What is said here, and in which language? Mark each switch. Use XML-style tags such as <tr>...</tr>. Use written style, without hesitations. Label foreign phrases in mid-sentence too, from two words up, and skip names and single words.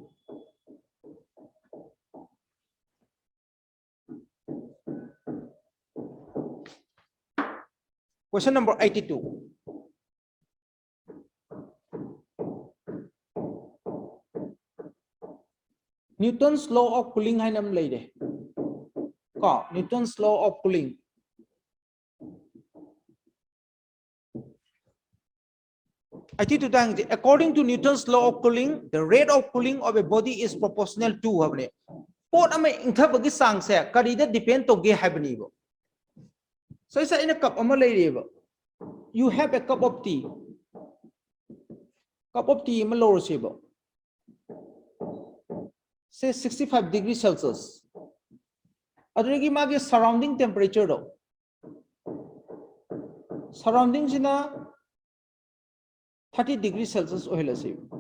<en>Question number 82. Newton's law of cooling</en> <mni>hai nam lay de.</mni> <en>Ko Newton's law of cooling. According to Newton's law of cooling, the rate of cooling of a body is proportional to habne.</en> <mni>Pot ama inthabagi sang se karida depend to ge habni bo.</mni> <en>So isa in a cup</en> <mni>ama lay</mni> <en>you have a cup of tea. Cup of tea</en> <mni>ama lower sebo.</mni> <en>Say 65 degrees Celsius.</en> <mni>Adregi magi</mni> <en>surrounding temperature</en> <mni>do. Surrounding sina 30</mni> <en>degrees Celsius</en> <mni>oil.</mni>